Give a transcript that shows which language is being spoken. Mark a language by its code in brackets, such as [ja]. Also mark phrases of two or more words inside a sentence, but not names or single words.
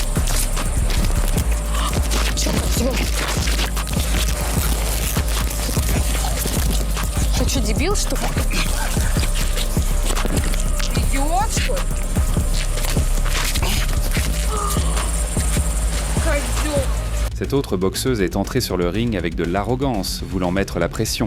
[ru] Ты что, дебил, что ли? Идиот, что ли? Козёл. [fr] Cette autre boxeuse est entrée sur le ring avec de l'arrogance, voulant mettre la pression.